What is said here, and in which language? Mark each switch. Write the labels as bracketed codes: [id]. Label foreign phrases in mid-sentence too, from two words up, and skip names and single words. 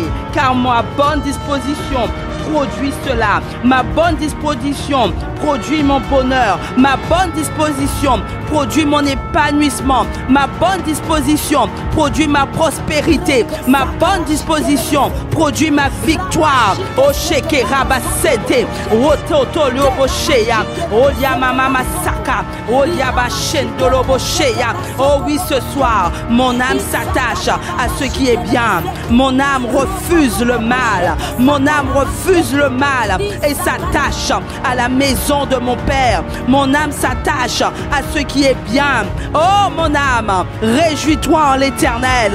[fr] Car ma bonne disposition produit cela. Ma bonne disposition produit mon bonheur. Ma bonne disposition produit mon épanouissement. Ma bonne disposition produit ma prospérité. Ma bonne disposition produit ma victoire. O Shekera Basete, Rototo Lobosheya, O Yamama Masaka, O Yabashendolo Bosheya. Oh oui, ce soir, mon âme s'attache à ce qui est bien. Mon âme refuse le mal. Mon âme refuse le mal et s'attache à la maison de mon Père. Mon âme s'attache à ce qui est bien. Oh mon âme, réjouis-toi en l'Éternel.